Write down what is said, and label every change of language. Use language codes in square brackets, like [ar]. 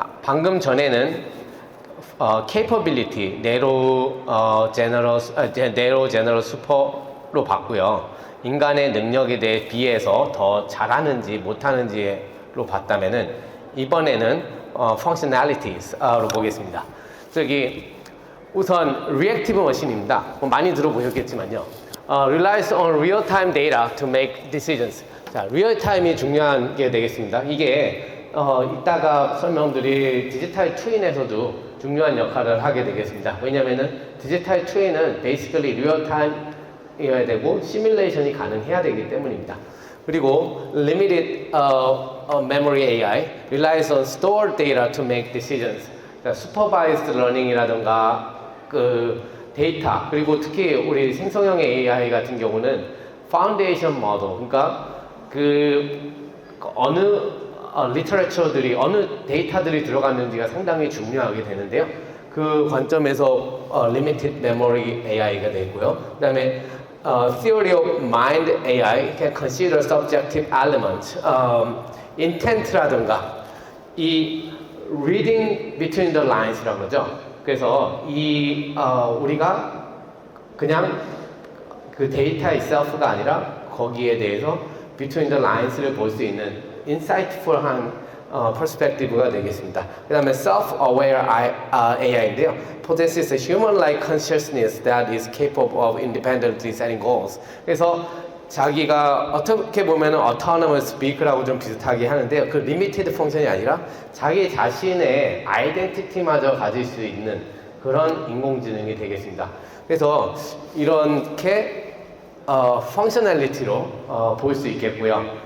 [ko] 방금 전에는 capability, narrow general super로 봤고요. 인간의 능력에 대해 비해서 더 잘하는지 못하는지로 봤다면은 이번에는 functionalities로 보겠습니다. 저기 우선 reactive machine입니다. 많이 들어보셨겠지만요. [en] relies on real-time data to make decisions. [ko] 자, real-time이 중요한 게 되겠습니다. 이게 이따가 설명드릴 디지털 트윈에서도 중요한 역할을 하게 되겠습니다. 왜냐면은 디지털 트윈은 basically real-time이어야 되고 시뮬레이션이 가능해야 되기 때문입니다. 그리고 [en] limited memory AI relies on stored data to make decisions. [ko] 그러니까 supervised learning이라든가 그 데이터 그리고 특히 우리 생성형 AI 같은 경우는 foundation model 그러니까 그 어느 리터레처들이 어느 데이터들이 들어갔는지가 상당히 중요하게 되는데요. 그 관점에서 limited memory AI가 되고요. 그다음에 [en] theory of mind AI can consider subjective elements, intent라든가 이 reading between the lines라는 거죠. [ko] 그래서 이 우리가 그냥 그 데이터 itself가 아니라 거기에 대해서 [en] between the lines [ko] 를 볼 수 있는 insightful한 perspective가 되겠습니다. 그 다음에 self-aware AI인데요. [en] possesses a human-like consciousness that is capable of independently setting goals. [ko] 그래서 자기가 어떻게 보면 autonomous speak라고 좀 비슷하게 하는데요. 그 limited 펑션이 아니라 자기 자신의 아이덴티티마저 가질 수 있는 그런 인공지능이 되겠습니다. 그래서 이렇게 펑셔널리티로 볼 수 있겠고요.